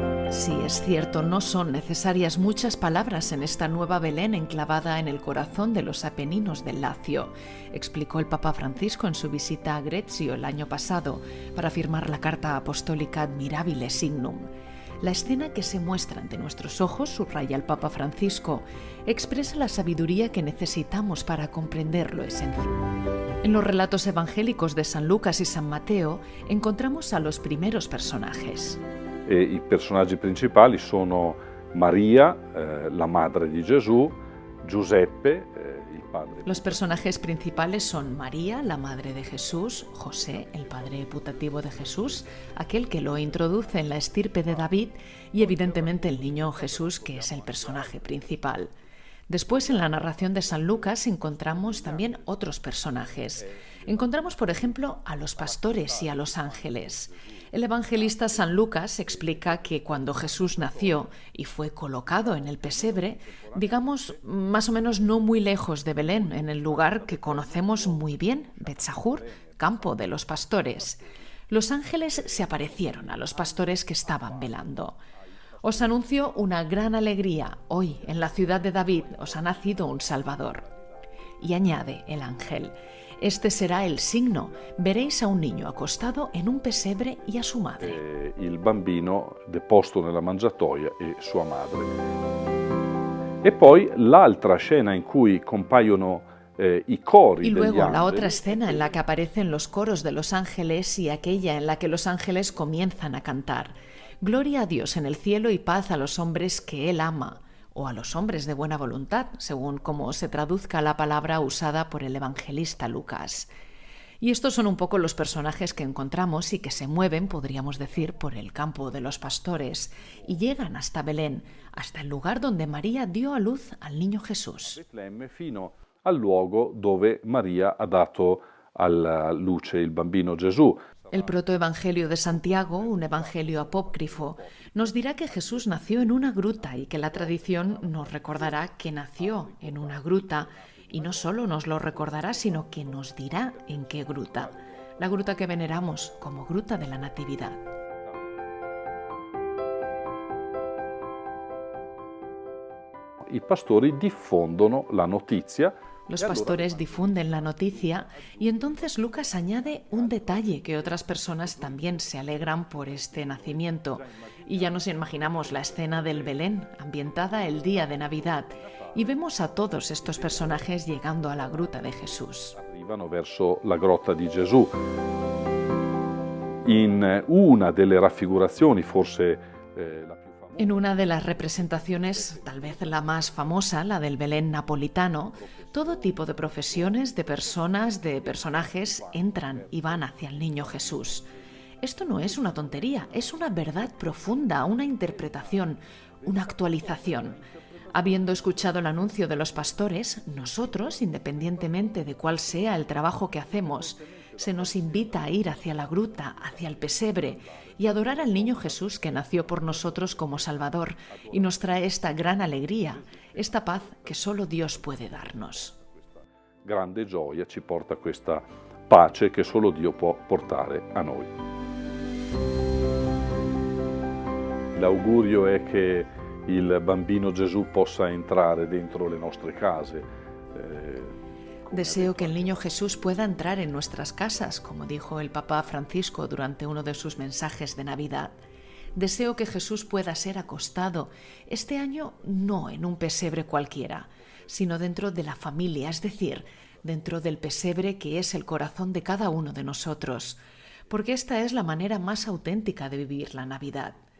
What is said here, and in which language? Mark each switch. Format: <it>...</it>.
<es>Sí, es cierto, no son necesarias muchas palabras en esta nueva Belén enclavada en el corazón de los Apeninos del Lacio, explicó el Papa Francisco en su visita a Greccio el año pasado para firmar la carta apostólica Admirabile Signum. La escena que se muestra ante nuestros ojos, subraya el Papa Francisco, expresa la sabiduría que necesitamos para comprender lo esencial. En los relatos evangélicos de San Lucas y San Mateo encontramos a los primeros personajes.</es> <it>I personaggi principali sono Maria, la madre di Gesù, Giuseppe, il padre.</it> <es>Los personajes principales son María, la madre de Jesús, José, el padre putativo de Jesús, aquel que lo introduce en la estirpe de David, y evidentemente el niño Jesús, que es el personaje principal. Después, en la narración de San Lucas, encontramos también otros personajes. Encontramos, por ejemplo, a los pastores y a los ángeles. El evangelista San Lucas explica que cuando Jesús nació y fue colocado en el pesebre, digamos, más o menos no muy lejos de Belén, en el lugar que conocemos muy bien, Betzahur, campo de los pastores, los ángeles se aparecieron a los pastores que estaban velando. Os anuncio una gran alegría. Hoy, en la ciudad de David, os ha nacido un Salvador. Y añade el ángel: este será el signo. Veréis a un niño acostado en un pesebre y a su madre.</es> <it>Il bambino deposto nella mangiatoia e sua madre. E poi l'altra scena in cui compaiono i cori.</it> <es>Y luego</es> <it>degli</it> <es>la otra escena en la que aparecen los coros de los ángeles y aquella en la que los ángeles comienzan a cantar: Gloria a Dios en el cielo y paz a los hombres que Él ama, o a los hombres de buena voluntad, según como se traduzca la palabra usada por el evangelista Lucas. Y estos son un poco los personajes que encontramos y que se mueven, podríamos decir, por el campo de los pastores y llegan hasta Belén, hasta el lugar donde María dio a luz al niño Jesús.</es> <it>Betlemme fino al luogo dove Maria ha dato alla luce il bambino Gesù.</it> <es>El protoevangelio de Santiago, un evangelio apócrifo, nos dirá que Jesús nació en una gruta y que la tradición nos recordará que nació en una gruta. Y no solo nos lo recordará, sino que nos dirá en qué gruta. La gruta que veneramos como Gruta de la Natividad.</es> <it>I pastori diffondono la notizia.</it> <es>Los pastores difunden la noticia y entonces Lucas añade un detalle que otras personas también se alegran por este nacimiento. Y ya nos imaginamos la escena del Belén, ambientada el día de Navidad, y vemos a todos estos personajes llegando a la gruta de Jesús.</es> <it>Arrivano verso la grotta di Gesù. In una delle raffigurazioni, forse la più famosa.</it> <es>En una de las representaciones, tal vez la más famosa, la del Belén napolitano, todo tipo de profesiones, de personas, de personajes entran y van hacia el niño Jesús. Esto no es una tontería, es una verdad profunda, una interpretación, una actualización. Habiendo escuchado el anuncio de los pastores, nosotros, independientemente de cuál sea el trabajo que hacemos, se nos invita a ir hacia la gruta, hacia el pesebre y adorar al niño Jesús que nació por nosotros como Salvador y nos trae esta gran alegría, esta paz que solo Dios puede darnos.</es> <it>Grande gioia ci porta questa pace che solo Dio può portare a noi. L'augurio è che il bambino Gesù possa entrare dentro le nostre case.</it> <es>Deseo que el niño Jesús pueda entrar en nuestras casas, como dijo el Papa Francisco durante uno de sus mensajes de Navidad. Deseo que Jesús pueda ser acostado, este año no en un pesebre cualquiera, sino dentro de la familia, es decir, dentro del pesebre que es el corazón de cada uno de nosotros, porque esta es la manera más auténtica de vivir la Navidad.</es>